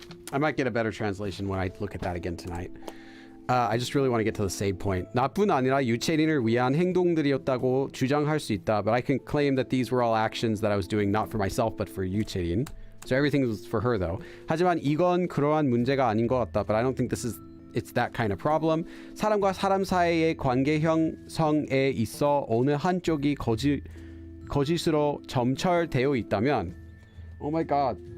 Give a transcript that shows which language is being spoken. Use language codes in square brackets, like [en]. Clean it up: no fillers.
[en] I might get a better translation when I look at that again tonight. I just really want to get to the save point. [ko] 나뿐 아니라 유채린을 위한 행동들이었다고 주장할 수 있다. [en] But I can claim that these were all actions that I was doing not for myself but for 유채린. So everything was for her though. [ko] 하지만 이건 그러한 문제가 아닌 것 같다. [en] But I don't think it's that kind of problem. [ko] 사람과 사람 사이의 관계 형성에 있어 어느 한쪽이 거짓으로 점철되어 있다면 [en] Oh my god.